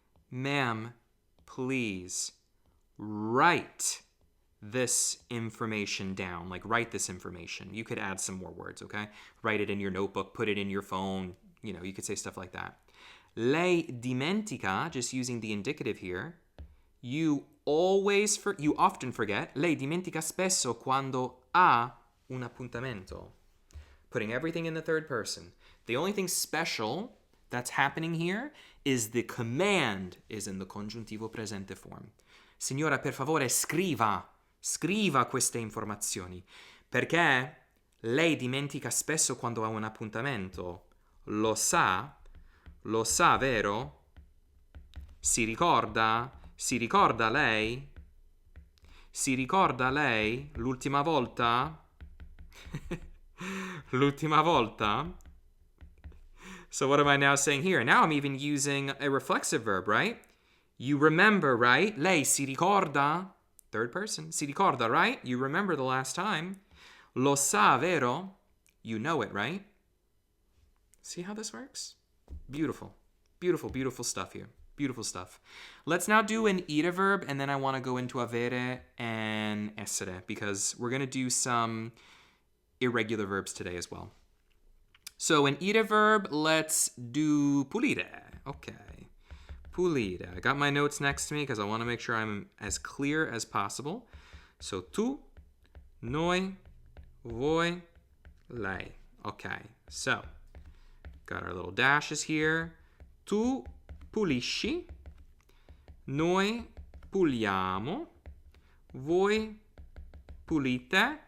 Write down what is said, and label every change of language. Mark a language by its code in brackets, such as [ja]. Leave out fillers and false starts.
[en] Ma'am, please write this information down. Like, write this information. You could add some more words, okay? Write it in your notebook, put it in your phone. You know, you could say stuff like that. [it] Lei dimentica, [en] just using the indicative here, you often forget. [it] Lei dimentica spesso quando ha un appuntamento. [en] Putting everything in the third person. The only thing special that's happening here is the command is in the congiuntivo presente form. [it] Signora, per favore, scriva Scriva queste informazioni. Perché lei dimentica spesso quando ha un appuntamento. Lo sa? Lo sa, vero? Si ricorda? Si ricorda lei? Si ricorda lei l'ultima volta? L'ultima volta? [en] So what am I now saying here? Now I'm even using a reflexive verb, right? You remember, right? [it] Lei si ricorda? [en] Third person. [it] Si ricorda, [en] right? You remember the last time. [it] Lo sa, vero? [en] You know it, right? See how this works? Beautiful. Beautiful, beautiful stuff here. Beautiful stuff. Let's now do an ida verb, and then I want to go into avere and essere, because we're going to do some irregular verbs today as well. So an ida verb, let's do pulire. Okay. Pulire. I got my notes next to me because I want to make sure I'm as clear as possible. So tu, noi, voi, lei. Okay. So got our little dashes here. [it] Tu pulisci, noi puliamo, voi pulite.